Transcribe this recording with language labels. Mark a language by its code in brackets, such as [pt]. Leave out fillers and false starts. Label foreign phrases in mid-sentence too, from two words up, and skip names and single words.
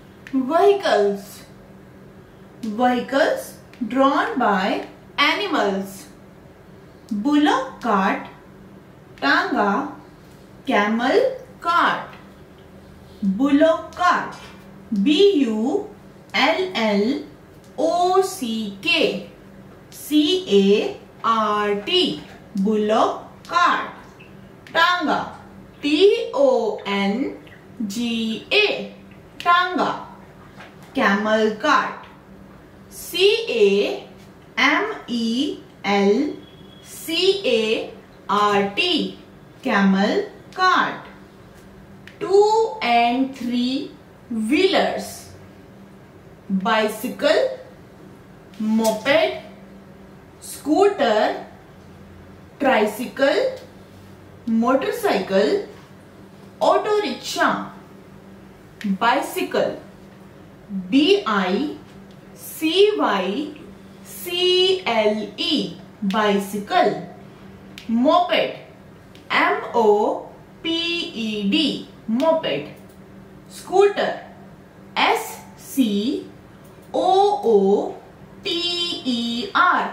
[en] Vehicles. Vehicles drawn by animals. Bullock cart, tanga, camel cart. Bullock cart. B-U-L-L-O-C-K C-A-R-T. Bullock cart. Tanga. T-O-N-G-A. Tanga. Camel cart. C-A-M-E-L-C-A-R-T. Camel cart. 2 and 3 wheelers. Bicycle, moped, scooter, tricycle, motorcycle, auto rickshaw. Bicycle. B-I-C-Y-C-L-E. Bicycle. Moped. M-O-P-E-D. Moped. Scooter. S-C-O-O-T-E-R.